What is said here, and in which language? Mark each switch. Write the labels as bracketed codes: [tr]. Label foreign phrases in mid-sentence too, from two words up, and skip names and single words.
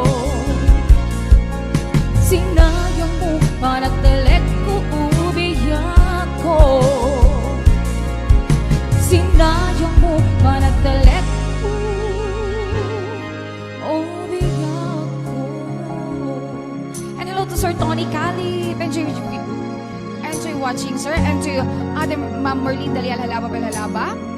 [ilo] Sinayang mo panagtalek ko, ubiyak ko. Sinayang mo panagtalek ko, ubiyak ko. [en] and hello to Sir Tony Calip, enjoy watching, sir, and to Ate Ma'am Merlin Dalial Halaba Belhalaba.